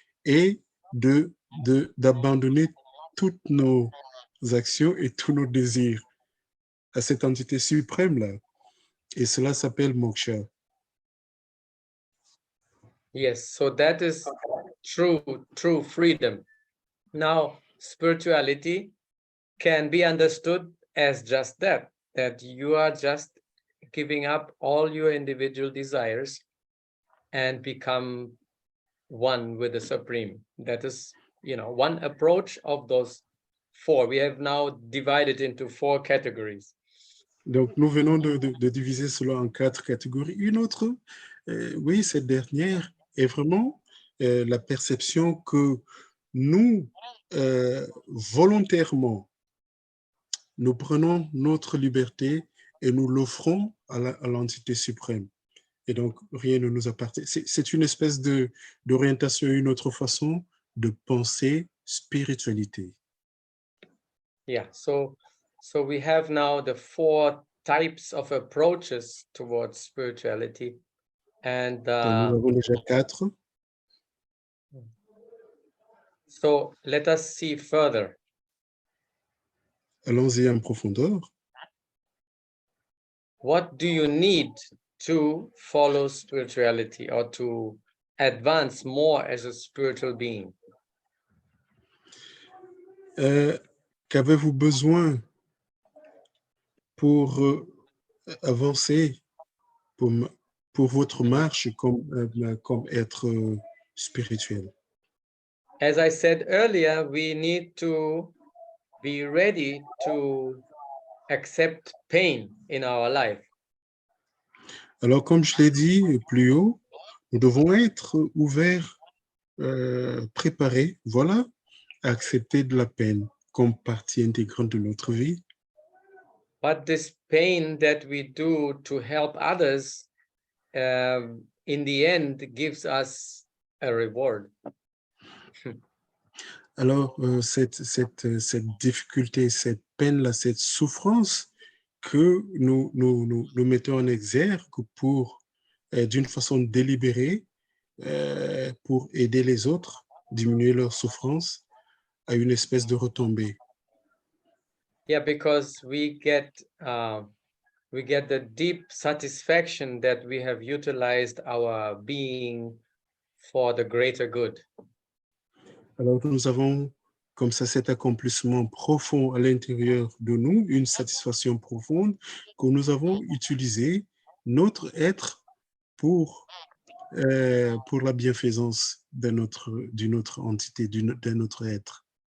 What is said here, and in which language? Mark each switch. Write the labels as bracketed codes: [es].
[fr] et d'abandonner toutes nos actions et tous nos désirs à cette entité suprême-là. Et cela s'appelle moksha. [en] Yes, so that is true freedom. Now, spirituality can be understood as just that you are just giving up all your individual desires and become one with the Supreme. That is, one approach of those four. We have now divided into 4 categories. [fr] Donc, nous venons de diviser cela en 4 catégories. Une autre, oui, cette dernière est vraiment la perception que nous, volontairement, nous prenons notre liberté et nous l'offrons à l'entité suprême. Et donc, rien ne nous appartient. C'est une espèce d'orientation, une autre façon de penser spiritualité. [en] Yeah, so we have now the 4 types of approaches towards spirituality. And [fr] Donc, nous avons déjà 4. [en] So let us see further. [fr] Allons-y en profondeur. [en] What do you need to follow spirituality or to advance more as a spiritual being? [fr] Qu'avez-vous besoin pour avancer, pour votre marche comme être spirituel? [en] As I said earlier, we need to be ready to accept pain in our life. [fr] Alors, comme je l'ai dit plus haut, nous devons être ouverts, préparés, voilà, à accepter de la peine comme partie intégrante de notre vie. [en] But this pain that we do to help others, in the end, gives us a reward. [fr] Alors, cette difficulté, cette peine-là, cette souffrance que nous mettons en exergue pour, d'une façon délibérée, pour aider les autres, diminuer leur souffrance, à une espèce de retombée. [en] Yeah, because we get the deep satisfaction that we have utilized our being for the greater good. [fr] Alors, nous avons comme ça cet accomplissement profond à l'intérieur de nous, une satisfaction profonde que nous avons utilisé notre être pour la bienfaisance d'une autre entité, d'un autre être.